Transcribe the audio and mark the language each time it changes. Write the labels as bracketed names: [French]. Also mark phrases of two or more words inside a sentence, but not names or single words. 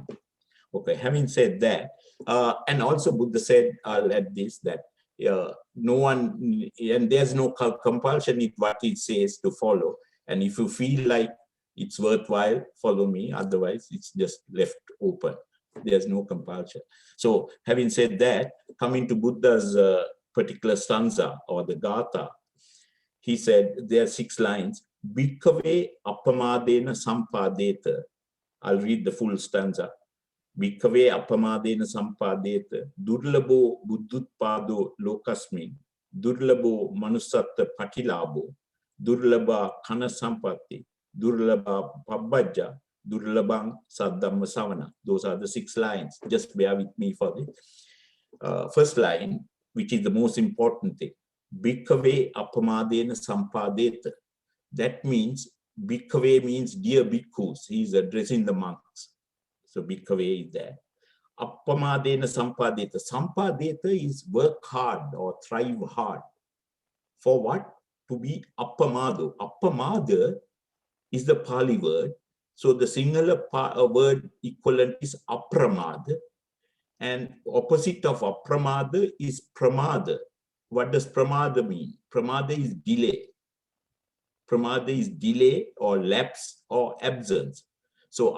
[English] Okay, having said that, and also Buddha said, I'll add this, that no one, and there's no compulsion in what it says to follow. And if you feel like it's worthwhile, follow me, otherwise it's just left open. There's no compulsion. So having said that, coming to Buddha's particular stanza or the Gatha, he said, there are 6 lines, [Pali] Bhikkave appamadena sampadeta. [English] I'll read the full stanza. [Pali] Bhikkave appamadena sampadeta, durlabo buddhutpado lokasmin, durlabo manusatta patilabo, durlaba kana sampatti, durlaba pabbajja, durlabang saddhamma savana. [English] Those are the 6 lines. Just bear with me for the first line, which is the most important thing. [Pali] Bhikkave appamadena sampadeta. [English] That means, Bhikkave means dear bhikkhus. He's addressing the monks. So Bhikkave is there. [Pali] Appamadena sampadeta. [English] Sampadeta is work hard or thrive hard. For what? To be appamado. Appamada is the Pali word. So the Sinhala word equivalent is apramada. And opposite of apramada is pramada. What does pramada mean? Pramada is delay. Pramada is delay or lapse or absence.